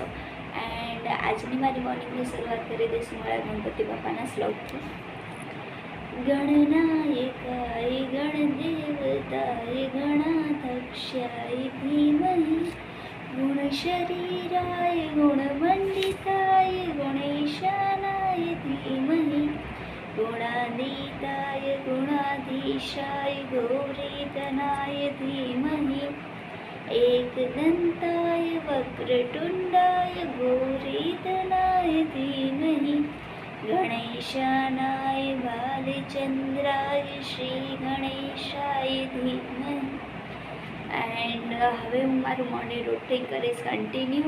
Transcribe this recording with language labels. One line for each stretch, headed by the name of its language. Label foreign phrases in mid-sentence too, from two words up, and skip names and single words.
Gujarati: એન્ડ આજની મારી મોર્નિંગની શરૂઆત કરી દઈશું મારા ગણપતિ બાપાના શ્લોકથી.
Sanskrit: गणनायकाय गणदेवताय गणाध्यक्षाय धीमहि गुणशरीराय गुणमंडिताय गणेशानाय धीमहि गुणातीताय गुणाधीशाय गौरीतनाय धीमहि एकदन्ताय वक्रतुण्डाय गौरीतनाय धीमहि गणेशानाय बालचन्द्राय श्रीगणेशाय धीमहि.
Gujarati: એન્ડ હવે હું મારું
English: morning routine
Gujarati: કરીશ કન્ટિન્યુ.